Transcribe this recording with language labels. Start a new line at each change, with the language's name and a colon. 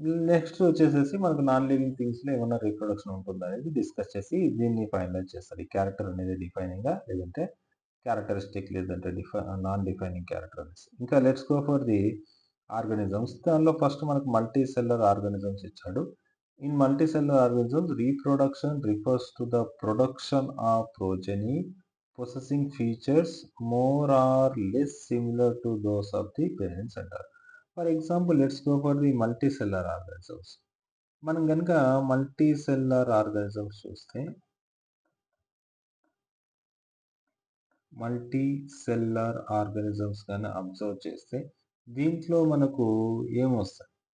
Telugu: Next వచ్చేసేసి మనకు non living థింగ్స్లో ఏమన్నా రీప్రొడక్షన్ ఉంటుందా అనేది డిస్కస్ చేసి దీన్ని ఫైనలైజ్ చేస్తాడు. ఈ క్యారెక్టర్ అనేది డిఫైనింగా, లేదంటే క్యారెక్టరిస్టిక్, లేదంటే నాన్ డిఫైనింగ్ క్యారెక్టర్ అనేసి. ఇంకా
English: Let's go for the organisms.
Telugu: దానిలో ఫస్ట్ మనకు మల్టీ సెల్లర్ ఆర్గానిజమ్స్ ఇచ్చాడు.
English: In multicellular organisms, reproduction refers to the production of progeny possessing features more or less similar to those of the parents
Telugu: అంటారు.
English: For example, let's go for the multicellular organisms.
Telugu: మనం కనుక multicellular organisms చూస్తే, multicellular organisms కానీ observe చేస్తే దీంట్లో మనకు ఏమొస్తాయి?